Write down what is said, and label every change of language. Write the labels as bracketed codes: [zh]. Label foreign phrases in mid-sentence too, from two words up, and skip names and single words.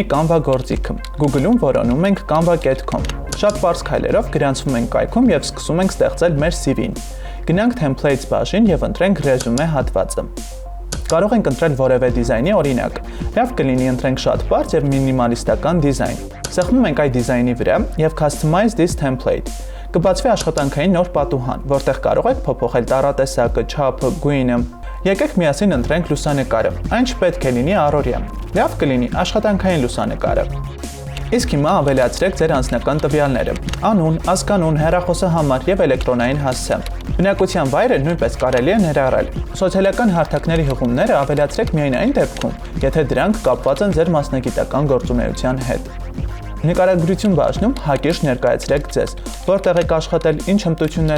[hy] Canva գործիքը։ Google-ում որոնում ենք canva.com։ Շատ պարզ քայլերով գրանցվում ենք կայքում եւ սկսում ենք ստեղծել մեր CV-ն։ Գնանք templates բաժին եւ ընտրենք resume հատվածը։ Կարող ենք ընտրել որևէ դիզայնի օրինակ։ Լավ կլինի ընտրենք շատ բարձ եւ մինիմալիստական դիզայն։ Սեղմում ենք այդ դիզայնի վրա եւ [en] customize this template։ [hy] Կբացվի աշխատանքային նոր պատուհան, որտեղ կարող եք փոփոխել տառատեսակը, չափը, գույնը։ Եկեք միասին ընտրենք լուսանկարը։ Այն չպետք է լինի առօրյա։ Լավ կլինի աշխատանքային լուսանկարը։ Իսկ հիմա ավելացրեք ձեր անձնական տվյալները՝ անուն, ազգանուն, հեռախոսահամար եւ էլեկտրոնային հասցե։ Բնակության վայրը նույնպես կարելի է ներառել։ Սոցիալական հարթակների հղումները ավելացրեք միայն այն դեպքում, եթե դրանք կապված են ձեր մասնագիտական գործունեության հետ։ Նկարագրություն բաժնում հակիրճ ներկայացրեք ձեզ, որտեղ եք աշխատել, ինչ հմտություններ